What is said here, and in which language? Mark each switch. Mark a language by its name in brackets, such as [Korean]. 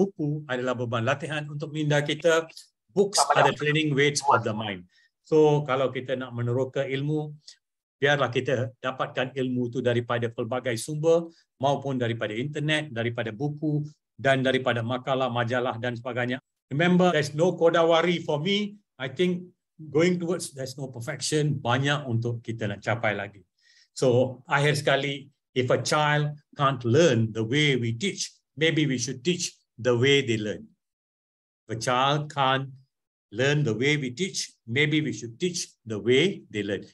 [Malay] Buku adalah beban latihan untuk minda kita. [English] Books are the training weights of the mind. [Malay] So, kalau kita nak meneroka ilmu, biarlah kita dapatkan ilmu itu daripada pelbagai sumber, maupun daripada internet, daripada buku, dan daripada makalah, majalah dan sebagainya. [English] Remember, there's no kodawari for me. I think going towards there's no perfection, [Malay] banyak untuk kita nak capai lagi. [English] So, [Malay] akhir sekali, [English] If a child can't learn the way we teach, maybe we should teach the way they learn. If a child can't learn the way we teach, maybe we should teach the way they learn.